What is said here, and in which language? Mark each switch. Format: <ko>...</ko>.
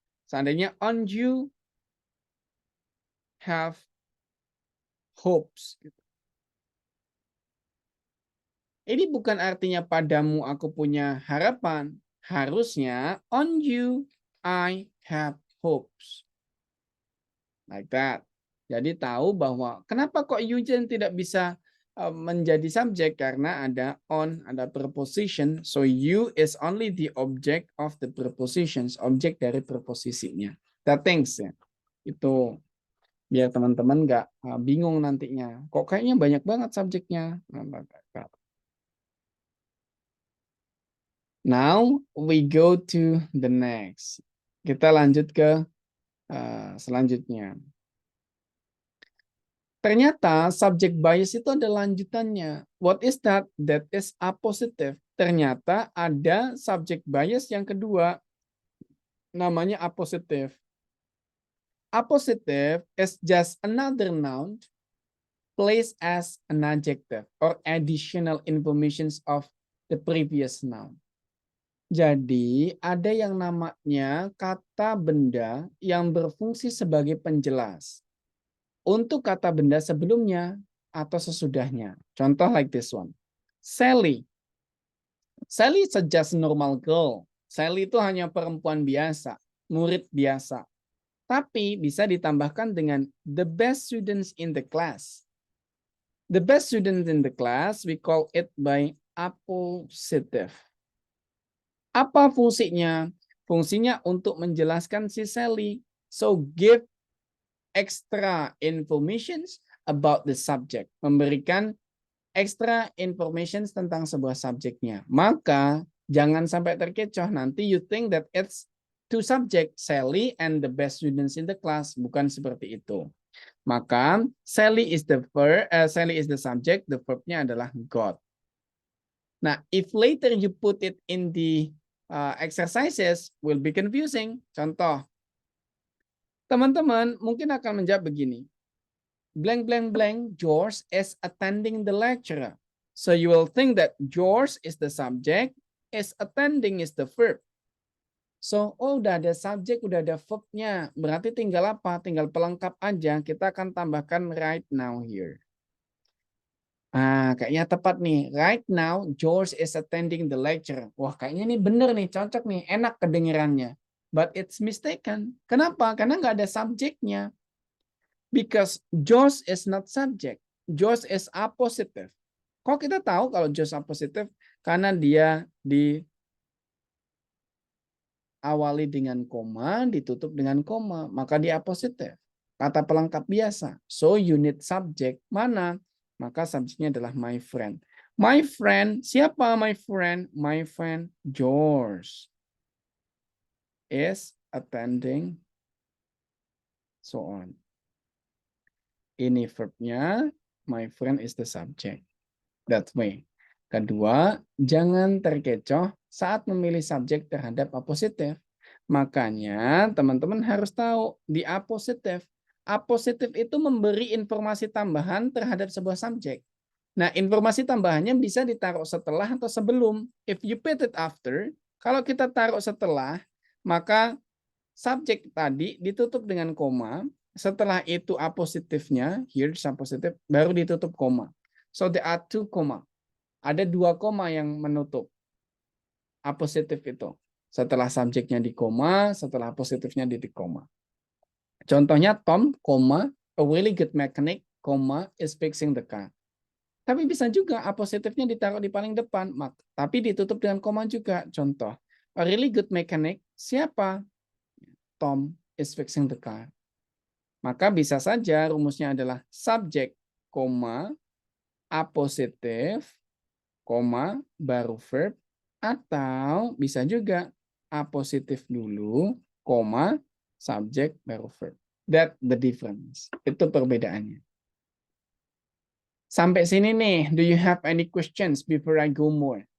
<id>Seandainya</id> <en>on you have hopes.</en> <id>Ini bukan artinya padamu aku punya harapan. Harusnya</id> <en>on you I have hopes. Like that.</en> <id>Jadi tahu bahwa kenapa kok Eugene tidak bisa menjadi subjek karena ada on, ada preposition.</id> <en>So you is only the object of the prepositions,</en> <id>objek dari preposisinya.</id> <en>That things ya.</en> <id>Itu biar teman-teman nggak bingung nantinya. Kok kayaknya banyak banget subjeknya.</id> <en>Now we go to the next.</en> <id>Kita lanjut ke selanjutnya. Ternyata subject bias itu ada lanjutannya.</id> <en>What is that? That is appositive.</en> <id>Ternyata ada subject bias yang kedua. Namanya appositive.</id> <en>Appositive is just another noun placed as an adjective or additional informations of the previous noun.</en> <id>Jadi ada yang namanya kata benda yang berfungsi sebagai penjelas untuk kata benda sebelumnya atau sesudahnya. Contoh</id> <en>like this one. Sally. Sally is just a normal girl.</en> <id>Sally itu hanya perempuan biasa, murid biasa. Tapi bisa ditambahkan dengan</id> <en>the best students in the class. The best students in the class, we call it by appositive.</en> <id>Apa fungsinya? Fungsinya untuk menjelaskan si Sally.</id> <en>So give extra informations about the subject.</en> <id>Memberikan extra informations tentang sebuah subjeknya. Maka jangan sampai terkecoh. Nanti</id> <en>you think that it's two subject, Sally and the best students in the class.</en> <id>Bukan seperti itu. Maka</id> <en>Sally is the subject, the verb-nya adalah got. Nah, if later you put it in the exercises, will be confusing.</en> <id>Contoh, teman-teman mungkin akan menjawab begini.</id> <en>Blank, blank, blank, George is attending the lecture. So you will think that George is the subject, is attending is the verb.</en> <id>So, oh udah ada subjek, udah ada verb-nya. Berarti tinggal apa? Tinggal pelengkap aja. Kita akan tambahkan right now here. Kayaknya tepat nih.</id> <en>Right now, George is attending the lecture.</en> <id>Wah, kayaknya nih bener nih, cocok nih, enak kedengerannya.</id> <en>But it's mistaken.</en> <id>Kenapa? Karena nggak ada subjeknya.</id> <en>Because George is not subject. George is appositive.</en> <id>Kok kita tahu kalau George appositive? Karena dia diawali dengan koma, ditutup dengan koma. Maka dia appositive. Kata pelengkap biasa.</id> <en>So you need subject.</en> <id>Mana? Maka subjeknya adalah my friend.</id> <en>My friend,</en> <id>siapa</id> <en>my friend? My friend George is attending, so on.</en> <id>Ini verbnya,</id> <en>my friend is the subject. That way.</en> <id>Kedua, jangan terkecoh saat memilih subjek terhadap appositive. Makanya teman-teman harus tahu di appositive. Appositive itu memberi informasi tambahan terhadap sebuah subjek. Nah, informasi tambahannya bisa ditaruh setelah atau sebelum.</id> <en>If you put it after,</en> <id>kalau kita taruh setelah, maka subjek tadi ditutup dengan koma. Setelah itu apositifnya, here apositif, baru ditutup koma.</id> <en>So there are two koma.</en> <id>Ada dua koma yang menutup apositif itu. Setelah subjeknya di koma, setelah positifnya di koma. Contohnya</id> <en>Tom, koma, a really good mechanic, koma, is fixing the car.</en> <id>Tapi bisa juga apositifnya ditaruh di paling depan, tapi ditutup dengan koma juga. Contoh,</id> <en>a really good mechanic,</en> <id>siapa?</id> <en>Tom is fixing the car.</en> <id>Maka bisa saja rumusnya adalah subjek, koma, apositif, koma, baru verb, atau bisa juga apositif dulu, koma, subjek, baru verb.</id> <en>That the difference.</en> <id>Itu perbedaannya. Sampai sini nih,</id> <en>do you have any questions before I go more?</en>